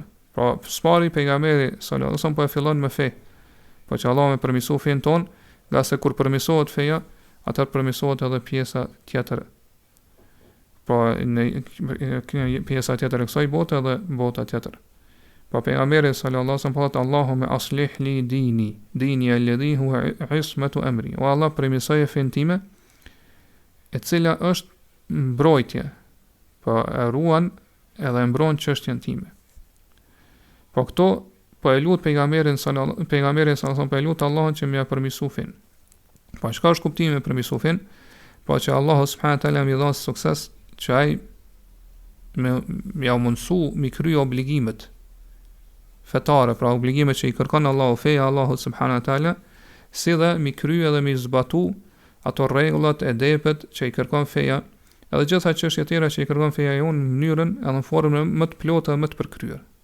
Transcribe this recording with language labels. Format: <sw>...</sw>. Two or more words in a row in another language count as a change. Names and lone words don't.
<sq>Pra spari pejgamberi</sq> <ar>صلى الله عليه وسلم</ar> <sq>po e fillon me fe. Po që Allah me përmirësoj fen ton, nga se kur përmirësohet feja, atëherë përmirësohet edhe pjesa tjetër. Pra në pjesa tjetër e kësaj bote edhe bota tjetër. Pa pejgamberi</sq> <ar>صلى الله عليه وسلم</ar> <sq>po thotë</sq> <ar>اللهم أصلح لي ديني الذي هو عصمة أمري.</ar> <sq>O Allah, përmirësoje fen time, e cila është mbrojtje, po e ruan edhe mbron çështjen time. Po këto po e lut pejgamberin</sq> <ar>صلى الله عليه وسلم,</ar> <sq>po e lut Allahun që më përmirësoj fen. Po çka është kuptimi i përmirësoj fen? Po që Allahu</sq> <ar>سبحانه وتعالى</ar> <sq>më dha sukses që ai më mundsu mi kry obligimet fetare, pra obligimet që i kërkon Allahu, feja Allahu</sq> <ar>سبحانه وتعالى,</ar> <sq>si dhe mi kry edhe mi zbatu ato rregullat e depet që i kërkon feja, edhe gjitha çështjet tjera që i kërkon feja jonë në mënyrën edhe në formën më të plotë dhe më të përkryer.</sq>